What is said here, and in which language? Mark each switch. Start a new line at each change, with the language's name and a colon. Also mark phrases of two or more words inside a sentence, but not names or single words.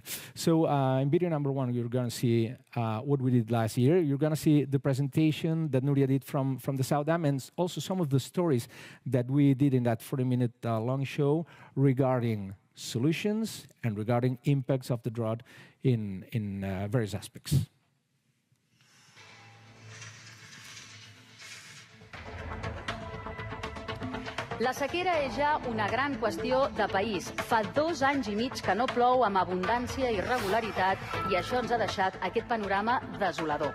English: So in video number one, you're going to see what we did last year. You're going to see the presentation that Núria did from the Sau Dam, and also some of the stories that we did in that 40-minute long show regarding solutions and regarding impacts of the drought in various aspects.
Catalan: La sequera és ja una gran qüestió de país. Fa 2 anys i mig que no plou amb abundància i regularitat i això ens ha deixat aquest panorama desolador.